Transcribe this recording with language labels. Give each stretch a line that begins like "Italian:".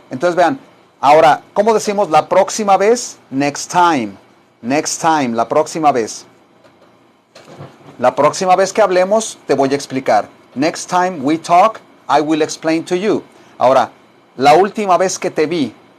Spanish: Entonces vean, ahora, ¿cómo decimos la próxima vez?
English: Next time. Next time,
Spanish: la próxima vez. La próxima vez que hablemos, te voy a explicar.
English: Next time we talk, I will explain to you.
Spanish: Ahora, la última vez que te vi.